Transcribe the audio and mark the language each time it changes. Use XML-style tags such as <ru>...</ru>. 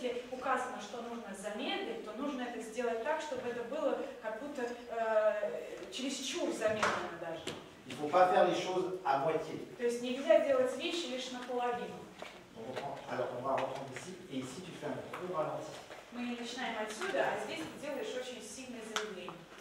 <ru>указано, что нужно замедлить, то нужно это сделать так, чтобы это было как будто чересчур замедленно даже.</ru> <fr>Il ne faut pas faire les choses à moitié.</fr> <ru>То есть нельзя делать вещи лишь наполовину.</ru> <fr>Alors on va reprendre ici, et ici tu fais un gros ralenti.</fr> <ru>Мы начинаем отсюда, а здесь ты делаешь очень сильное замедление.</ru>